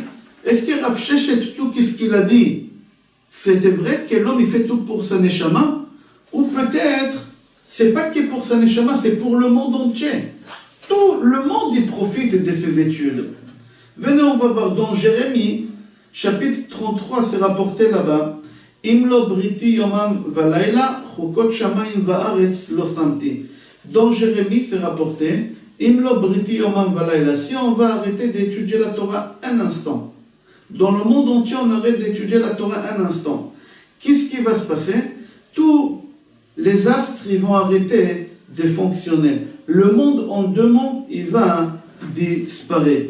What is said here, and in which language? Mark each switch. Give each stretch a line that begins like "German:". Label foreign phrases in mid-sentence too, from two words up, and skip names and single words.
French: Est-ce que Rav Sheshet, tout ce qu'il a dit, c'était vrai que l'homme il fait tout pour sa Neshama? Ou peut-être, c'est pas que pour sa Neshama, c'est pour le monde entier. tout le monde y profite de ces études. Venez, on va voir dans Jérémie, chapitre 33, c'est rapporté là-bas.
Hebrew: אם לא בריתי יומם ולילה חקות שמים וארץ לא שמתי.
French: Dans Jérémie, c'est rapporté.
Hebrew: אם לא בריתי יומם ולילה.
French: Si on va arrêter d'étudier la Torah un instant, dans le monde entier, on arrête d'étudier la Torah un instant. Qu'est-ce qui va se passer? Tous les astres, ils vont arrêter de fonctionner. Le monde en demande, il va disparaître.